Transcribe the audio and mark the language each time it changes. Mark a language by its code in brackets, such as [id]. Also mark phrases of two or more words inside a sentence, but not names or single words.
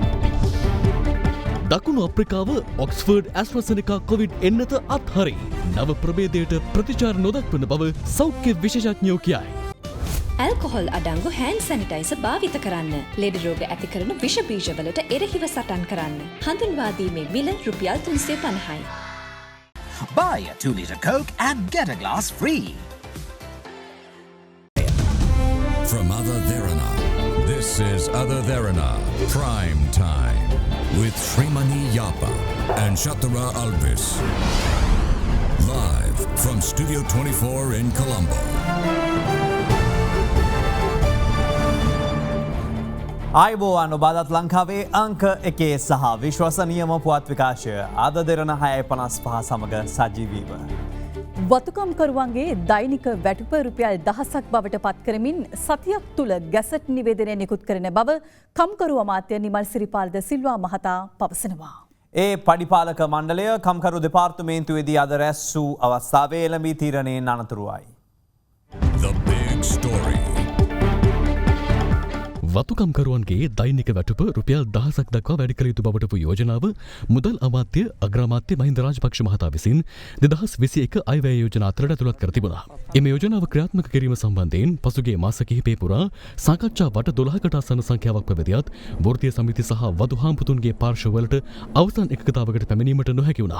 [si] දකුණු අප්‍රිකාව ඔක්ස්ෆර්ඩ් ඇස්ට්‍රසෙනිකා කොවිඩ් එන්නත අත්හරි. නව ප්‍රභේදයට ප්‍රතිචාර නොදක්වන බව සෞඛ්‍ය විශේෂඥයෝ කියයි. ඇල්කොහොල් අඩංගු [en] hand sanitizer [si] භාවිත කරන්න. ලෙඩ රෝග ඇති කරන විෂ බීජවලට එරෙහිව සටන් කරන්න. හඳුන්වා දීමේ මිල රුපියල් 350යි. [en] Buy a 2-litre Coke and get a glass free. From Other Therana, this is Other Therana Prime Time with Srimani Yapa and Shatara Alvis. Live from Studio 24 in Colombo. [si] ආයුබෝවන් ඔබාදත් ලංකාවේ අංක එකේ සහ විශ්වසනීයම පුවත් විකාශය අද දෙරන 6:55 සමග සජීවීව. වතුකම්කරුවන්ගේ දෛනික වැටුප රුපියල් 1000ක් බවට පත් කරමින් සතියක් තුළ ගැසට් නිවේදනය නිකුත් කරන බව කම්කරු අමාත්‍ය නිමල් සිරිපාල් ද සිල්වා මහතා පවසනවා. ඒ පඩිපාලක මණ්ඩලය කම්කරු දෙපාර්තමේන්තුවේදී අද රැස් වූ අවස්ථාවේ එළඹී තීරණයෙන් අනතුරුවයි. [en] The big story. [si] වතුකම්කරුවන්ගේ දෛනික වැටුප රුපියල් 1000ක් දක්වා වැඩි කළ යුතු බවට වූ යෝජනාව මුදල් අමාත්‍ය අග්‍රාමාත්‍ය මහින්ද රාජපක්ෂ මහතා විසින් 2021 අයවැය යෝජනා අතරට ඇතුළත් කර තිබුණා. එම යෝජනාව ක්‍රියාත්මක කිරීම සම්බන්ධයෙන් පසුගිය මාස කිහිපය පුරා සාකච්ඡා වට 12කට ආසන්න සංඛ්‍යාවක් පැවතියත් වෘත්තීය සමිති සහ වතු හාමුදුරුවන්ගේ පාර්ශවවලට අවසන් එකකතාවකට පැමිණීමට නොහැකි වුණා.